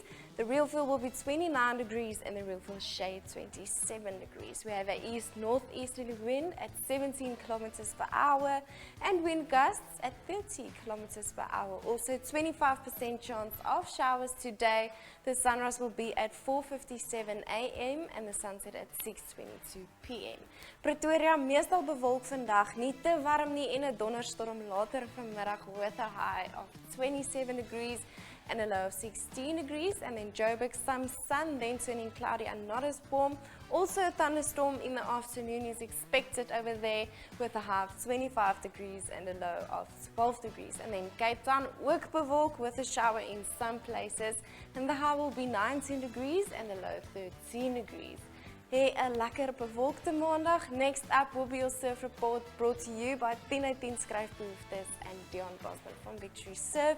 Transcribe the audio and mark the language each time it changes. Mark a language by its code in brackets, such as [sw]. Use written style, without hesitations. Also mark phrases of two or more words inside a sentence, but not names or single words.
[en] The real feel will be 29 degrees and the real feel shade 27 degrees. We have an east-northeasterly wind at 17 kilometers per hour and wind gusts at 30 kilometers per hour. Also 25% chance of showers today. The sunrise will be at 4:57 a.m. and the sunset at 6:22 p.m. [af] Pretoria meestal bewolk vandag, nie te warm nie en 'n donderstorm later vanmiddag [en] with a high of 27 degrees and a low of 16 degrees, and then Joburg some sun, then turning cloudy and not as warm. Also a thunderstorm in the afternoon is expected over there with a high of 25 degrees and a low of 12 degrees. And then Cape Town [af] ook bewolk [en] with a shower in some places, and the high will be 19 degrees and a low 13 degrees. [af] Hey, 'n lekker bewolkte maandag. [en] Next up will be your surf report, brought to you by 10 skryfbehoeftes and Deon from Victory Surf.